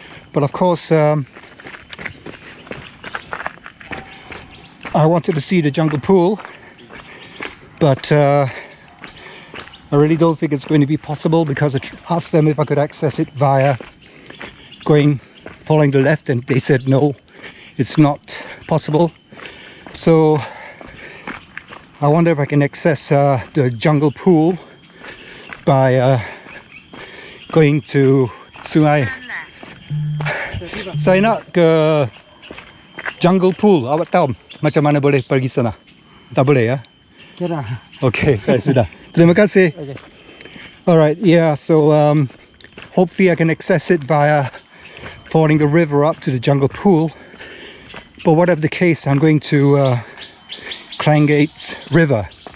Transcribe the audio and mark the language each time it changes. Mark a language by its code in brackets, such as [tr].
[en] But of course, I wanted to see the jungle pool, but I really don't think it's going to be possible because I asked them if I could access it via following the left, and they said no, it's not possible. So I wonder if I can access the jungle pool by going to sungai. Turn left. [ms] Saya nak ke jungle pool. Awak tahu macam mana boleh pergi sana? Tak boleh ya? Kira. Okay, saya sudah. Terima kasih. Okay. [en] Alright, yeah, so hopefully I can access it via fording the river up to the jungle pool. But whatever the case, I'm going to Klang Gates River.